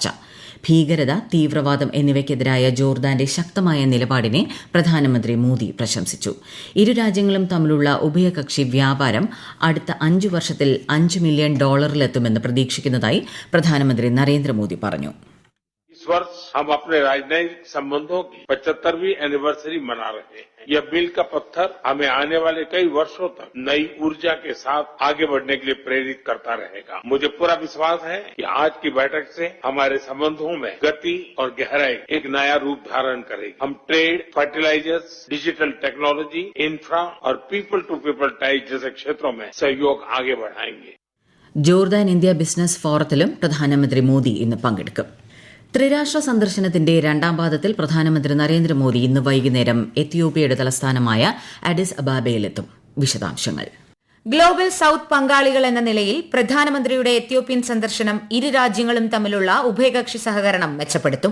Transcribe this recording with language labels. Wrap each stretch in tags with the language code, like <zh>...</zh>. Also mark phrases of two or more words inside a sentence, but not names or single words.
<ml>ഭീകരത, തീവ്രവാദം എന്നിവയ്ക്കെതിരായ ജോർദാന്റെ ശക്തമായ നിലപാടിനെ പ്രധാനമന്ത്രി മോദി പ്രശംസിച്ചു. ഇരു രാജ്യങ്ങളും തമ്മിലുള്ള ഉഭയകക്ഷി വ്യാപാരം അടുത്ത 5 വർഷത്തിൽ $5 മില്യൺ എത്തുമെന്ന് പ്രതീക്ഷിക്കുന്നതായി പ്രധാനമന്ത്രി നരേന്ദ്രമോദി പറഞ്ഞു.</ml> <hi>इस वर्ष हम अपने राजनयिक संबंधों की 75वीं एनिवर्सरी मना रहे हैं. यह मील का पत्थर हमें आने वाले कई वर्षों तक नई ऊर्जा के साथ आगे बढ़ने के लिए प्रेरित करता रहेगा. मुझे पूरा विश्वास है कि आज की बैठक से हमारे संबंधों में गति और गहराई एक नया रूप धारण करेगी. हम</hi> <en>trade, fertilizers, digital technology, infra</en> <hi>और</hi> <en>people to people ties</en> <hi>जैसे क्षेत्रों में सहयोग आगे बढ़ाएंगे.</hi> <ml>ജോർദാൻ ഇന്ത്യ ബിസിനസ് ഫോറത്തിലും പ്രധാനമന്ത്രി മോദി ഇന്ന് പങ്കെടുക്കും. ത്രിരാഷ്ട്ര സന്ദർശനത്തിന്റെ രണ്ടാം പാദത്തിൽ പ്രധാനമന്ത്രി നരേന്ദ്രമോദി ഇന്ന് വൈകുന്നേരം എത്യോപ്യയുടെ തലസ്ഥാനമായ അഡിസ് അബാബയിലെത്തും. വിശദാംശങ്ങൾ.</ml> <en>Global South</en> <ml>പങ്കാളികൾ എന്ന നിലയിൽ പ്രധാനമന്ത്രിയുടെ എത്യോപ്യൻ സന്ദർശനം ഇരു രാജ്യങ്ങളും തമ്മിലുള്ള ഉഭയകക്ഷി സഹകരണം മെച്ചപ്പെടുത്തും.</ml>